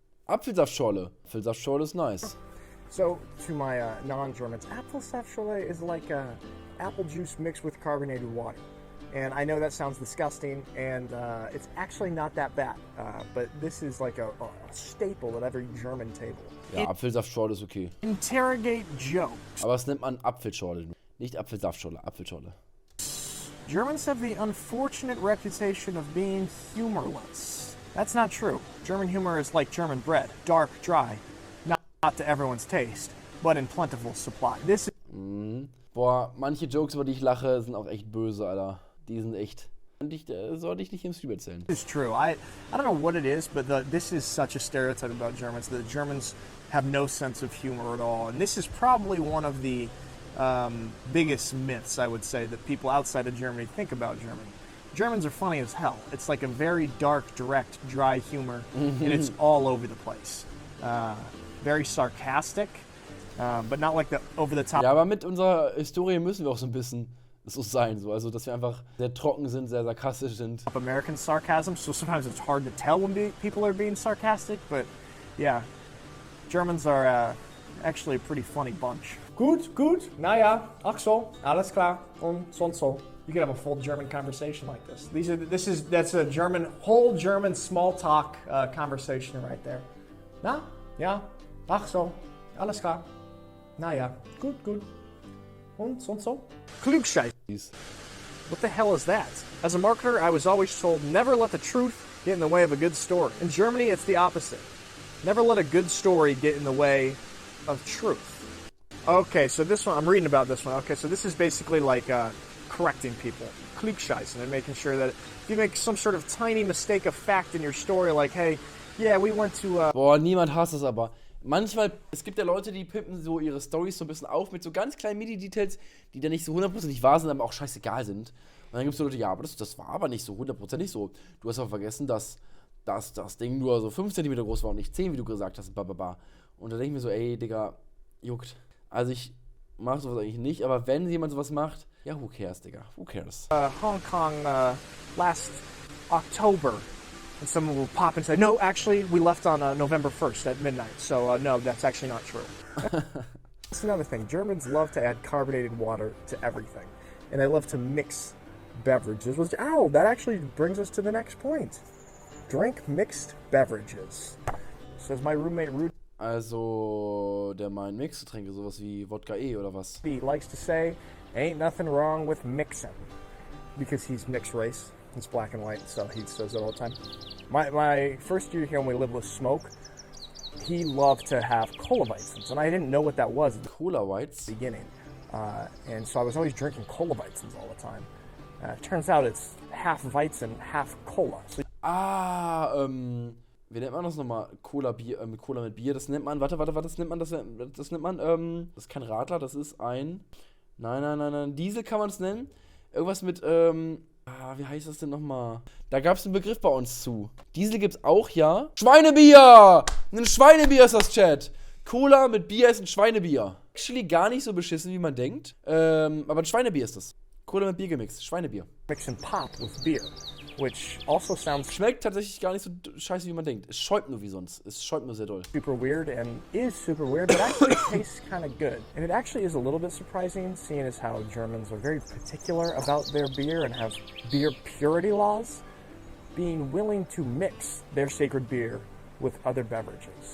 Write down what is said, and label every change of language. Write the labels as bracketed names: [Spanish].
[English] Apfelsaftschorle. Apfelsaftschorle is nice. So, to my non-Germans, Apfelsaftschorle is like apple juice mixed with carbonated water. And I know that sounds disgusting, and it's actually not that bad. But this is like a staple at every German table. [German] Ja, Apfelsaftschorle ist okay. [English] Interrogate jokes. [German] Aber es nennt man Apfelschorle, nicht Apfelsaftschorle, Apfelschorle. [English] Germans have the unfortunate reputation of being humorless. That's not true. German humor is like German bread, dark, dry, not to everyone's taste, but in plentiful supply. This [German] Boah, manche Jokes, über die ich lache, sind auch echt böse, Alter. Die sind echt. Sollte ich nicht im Stream erzählen. [English] is true. I don't know what it is, but this is such a stereotype about Germans. The Germans have no sense of humor at all, and this is probably one of the biggest myths, I would say, that people outside of Germany think about Germany. Germans are funny as hell. It's like a very dark, direct, dry humor, and it's all over the place. Very sarcastic, but not like the over-the-top. [German] Ja, aber mit unserer Historie müssen wir auch so ein bisschen so sein. So. Also, dass wir einfach sehr trocken sind, sehr sarkastisch sind. [English] American sarcasm, so sometimes it's hard to tell when people are being sarcastic, but yeah, Germans are actually a pretty funny bunch. [German] Gut, naja, ach so, alles klar, und so. [English] You could have a full German conversation like this. That's a whole German small talk conversation right there. [German] Na, ja, ach so, alles klar, naja, gut, und so. [English] Klugscheiß. What the hell is that? As a marketer, I was always told, never let the truth get in the way of a good story. In Germany, it's the opposite. Never let a good story get in the way of truth. Okay, so this one, I'm reading about this one. Okay, so this is basically like correcting people. Klugscheißen, and making sure that if you make some sort of tiny mistake of fact in your story, like, hey, yeah, we went to... [German] Boah, niemand hasst es aber. Manchmal, es gibt ja Leute, die pimpen so ihre Storys so ein bisschen auf mit so ganz kleinen Mini-Details, die dann nicht so 100% wahr sind, aber auch scheißegal sind. Und dann gibt es so Leute, ja, aber das war aber nicht so 100% so. Du hast aber vergessen, dass das Ding nur so 5 cm groß war und nicht 10, wie du gesagt hast. Bababa. Und da denke ich mir so, ey, Digga, juckt. Also ich mache sowas eigentlich nicht, aber wenn jemand sowas macht, ja, [English] who cares, Digga, who cares? Hong Kong last October. And someone will pop and say, no, actually, we left on November 1st at midnight. So, no, that's actually not true. That's another thing. Germans love to add carbonated water to everything. And they love to mix beverages. Ow, that actually brings us to the next point. Drink mixed beverages. Says my roommate Rudy. [German] Also, der meint Mixgetränke, sowas wie Wodka E oder was? [English] He likes to say, ain't nothing wrong with mixing. Because he's mixed race. It's black and white, so he says that all the time. My first year here when we lived with Smoke, he loved to have Cola Weizens, and I didn't know what that was at the [German] Cola Weiz? [English] beginning. And so I was always drinking Cola Weizens all the time. Turns out it's half Weizen, half Cola. [German] So wie nennt man das nochmal? Cola mit Bier, das nennt man, das ist kein Radler, das ist ein, nein, Diesel kann man es nennen. Irgendwas mit, wie heißt das denn nochmal? Da gab es einen Begriff bei uns zu. Diesel gibt's auch, ja. Schweinebier! Ein Schweinebier ist das, Chat. Cola mit Bier ist ein Schweinebier. Actually gar nicht so beschissen, wie man denkt. Aber ein Schweinebier ist das. Cola mit Bier gemixt. Schweinebier. [English] Mixing pop with beer, which also sounds... [German] Schmeckt tatsächlich gar nicht so scheiße, wie man denkt. Es schäumt nur wie sonst. Es schäumt nur sehr doll. [English] Super weird and is super weird, but actually tastes kind of good. And it actually is a little bit surprising, seeing as how Germans are very particular about their beer and have beer purity laws, being willing to mix their sacred beer with other beverages.